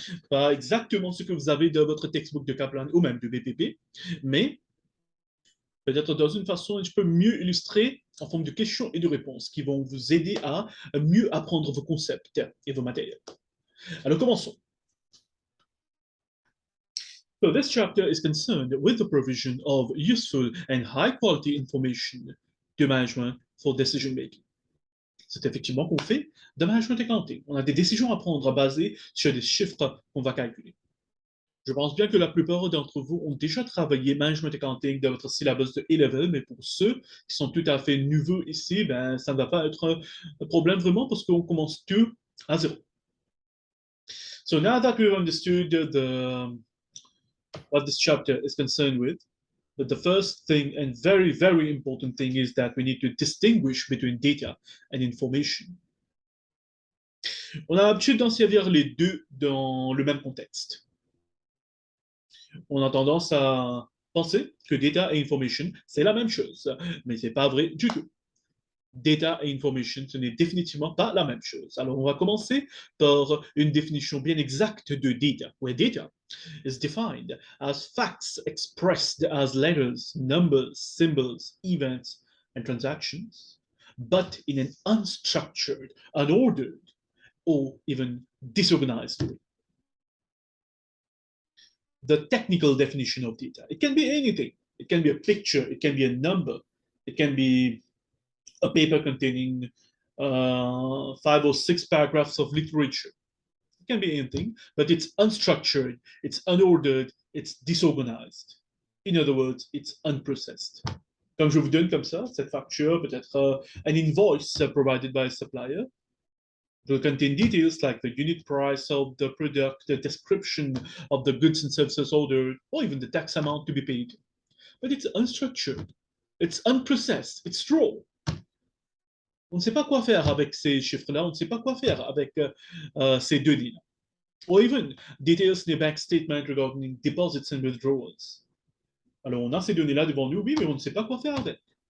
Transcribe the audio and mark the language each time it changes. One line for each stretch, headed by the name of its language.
French: Pas exactement ce que vous avez dans votre textbook de Kaplan ou même de BPP, mais peut-être dans une façon un petit peu mieux illustrée en forme de questions et de réponses qui vont vous aider à mieux apprendre vos concepts et vos matériels. Alors commençons.
English: So this chapter is concerned with the provision of useful and high quality information to management for decision making.
French: C'est effectivement qu'on fait de management accounting. On a des décisions à prendre basées sur des chiffres qu'on va calculer. Je pense bien que la plupart d'entre vous ont déjà travaillé management accounting dans votre syllabus de A-level, mais pour ceux qui sont tout à fait nouveaux ici, ben, ça ne va pas être un problème vraiment parce qu'on commence tout à zéro.
English: So now that we've understood what this chapter is concerned with, the first thing and very, very important thing is that we need to distinguish between data and information.
French: On a l'habitude d'en servir les deux dans le même contexte. On a tendance à penser que data et information, c'est la même chose, mais ce n'est pas vrai du tout. Data et information, ce n'est définitivement pas la même chose. Alors, on va commencer par une définition bien exacte de data,
English: where data is defined as facts expressed as letters, numbers, symbols, events, and transactions, but in an unstructured, unordered, or even disorganized way. The technical definition of data. It can be anything. It can be a picture, it can be a number, it can be a paper containing 5 or 6 paragraphs of literature. It can be anything, but it's unstructured, it's unordered, it's disorganized. In other words, it's unprocessed.
French: Comme je vous donne comme ça, cette facture peut être
English: an invoice provided by a supplier. It will contain details like the unit price of the product, the description of the goods and services ordered, or even the tax amount to be paid. But it's unstructured, it's unprocessed, it's raw.
French: On ne sait pas quoi faire avec ces chiffres-là, on ne sait pas quoi faire avec ces données-là.
English: Or even details in the bank statement regarding deposits and withdrawals.
French: Alors, on a ces données-là devant nous, oui, mais on ne sait pas quoi faire avec.